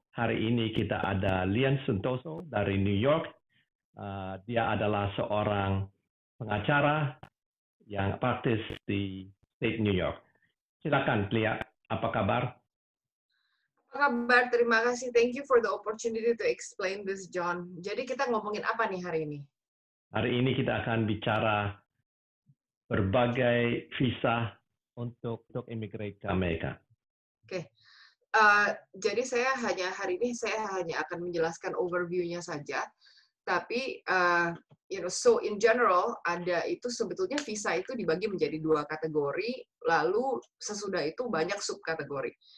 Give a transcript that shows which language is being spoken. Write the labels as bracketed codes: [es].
[id] Hari ini kita ada Lian Suntoso dari New York. Dia adalah seorang pengacara yang praktis di State New York. Silakan, Lia. Apa kabar? Apa kabar? Terima kasih. [en] Thank you for the opportunity to explain this, John. [id] Jadi kita ngomongin apa nih hari ini? Hari ini kita akan bicara berbagai visa untuk immigrate ke Amerika. Oke. Jadi hari ini saya hanya akan menjelaskan overview-nya saja. Tapi, [en] so in general, [id] sebetulnya visa itu dibagi menjadi 2 kategori, lalu sesudah itu banyak subkategori.